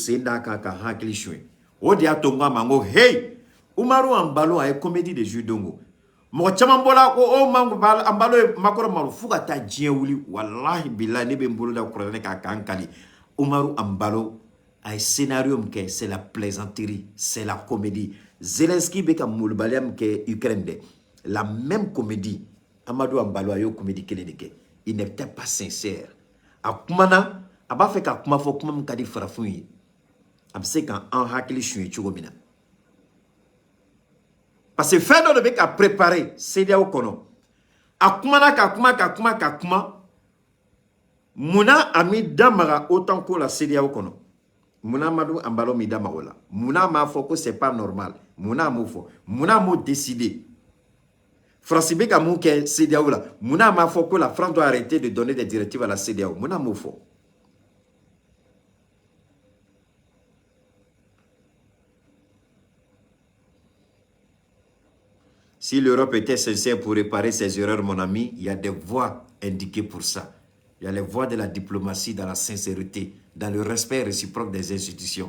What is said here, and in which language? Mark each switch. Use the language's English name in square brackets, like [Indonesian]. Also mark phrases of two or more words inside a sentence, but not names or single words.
[Bambara] sen d'a kan ka hakili suɲɛ o de y'a to n k'a ma n ko hey Umaru Ambalo a ye [French] comédie de jouer [Bambara] dongo mɔgɔ caman bɔra ko o Ambalo ye makɔrɔ malo fo ka taa diɲɛ wuli [Arabic] والله بالله [Bambara] ne bɛ n bolo da kuranɛ k'a kan kali Umaru Ambalo a ye scénario min kɛ [French] c'est la plaisanterie c'est la comédie [Bambara] Zelensky bɛ ka molobaliya min kɛ Ukraine dɛ [French] la même comédie [Bambara] Amadou Ambalo a y'o comédie kelen de kɛ [French] il n'était pas sincère [Bambara] a kumana a b'a fɛ ka kuma fɔ kuma min ka di farafinw ye a bɛ se k'an hakili suɲɛ cogo min na [French] parce que [Bambara] fɛn dɔ de bɛ ka préparer CEDEAO kɔnɔ a kumana ka kuma munna a m'i da maga autant ko la CEDEAO kɔnɔ munna Amadou Ambalo m'i da maga o la munna m'a fɔ ko [French] c'est pas normal [Bambara] munna m'o fɔ munna m'o décider France bɛ ka mun kɛ CEDEAO la munna m'a fɔ ko [French] la France doit arrêter de donner des directives à la CEDEAO [Bambara] munna m'o fɔ [French] Si l'Europe était sincère pour réparer ses erreurs, mon ami, il y a des voies indiquées pour ça. Il y a les voies de la diplomatie, dans la sincérité, dans le respect réciproque des institutions.